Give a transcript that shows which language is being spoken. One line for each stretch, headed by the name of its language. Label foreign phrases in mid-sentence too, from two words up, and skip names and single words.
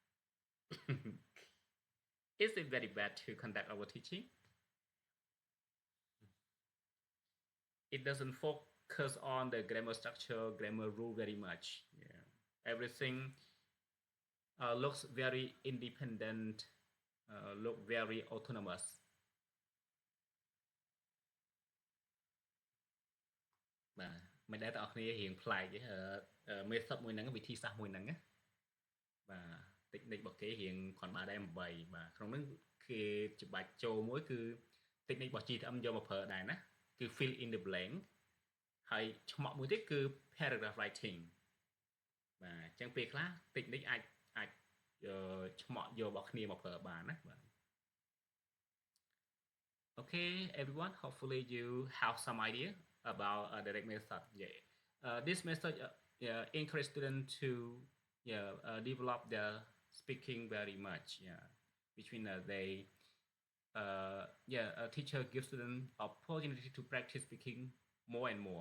English: Is it very bad to conduct our teaching? It doesn't focus on the grammar structure, grammar rule very much. Yeah, everything looks very independent, look very autonomous.
Khmer: បាទមិនដែលបងប្អូនរៀងប្លែកទេmethod មួយហ្នឹងវិធីសាស្ត្រមួយហ្នឹងណាបាទ technique របស់គេរៀ ងគ្រាន់បើដែរ8បាទក្នុងហ្នឹងគេច្បាច់ចូលមួយគឺ technique របស់ GTM យកមកប្រើដែរណាគឺ
English: fill in the blank
Khmer: ហើយឆ្មក់មួយទៀតគឺ
English: paragraph writing
Khmer: បាទអញ្ចឹងពេលខ្លះ technique អាចឆ្មក់យករបស់គ្នាមកប្រើបានណាបាទ
English: Okay, everyone, hopefully you have some idea about direct method. This method encourage students to develop their speaking very much. Between a teacher gives students opportunity to practice speaking more and more.